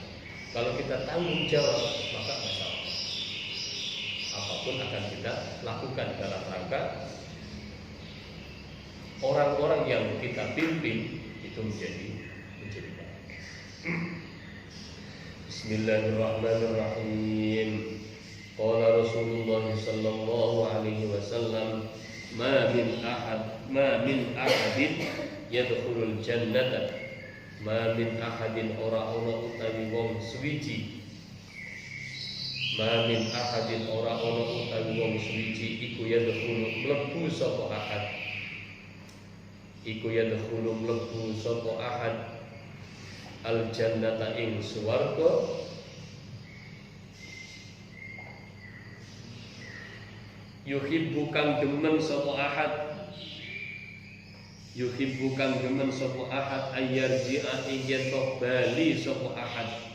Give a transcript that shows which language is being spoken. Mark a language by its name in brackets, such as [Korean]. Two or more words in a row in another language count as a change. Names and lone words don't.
[Indonesian] Kalau kita tanggung jawab, maka masalah apapun akan kita lakukan dalam rangka orang-orang yang kita pimpin itu menjadi baik. [Arabic] بسم الله الرحمن الرحيم. قال رسول الله صلى الله عليه وسلم، ما من أحد يدخل الجنة, ma min ahadin [Javanese] ora ana utawi wong suwiji, [Arabic] ما من أحد [Javanese] ora ana utawi wong suwiji iku yadkhulu mlebu sapa ahad, iku yadkhulu mlebu sapa ahad [Arabic] الجنة [Javanese] ing swarga, yuhibbu kang demen sapa ahad, yuhibbu kang demen sapa ahad ayyarji'a ing yen bali sapa ahad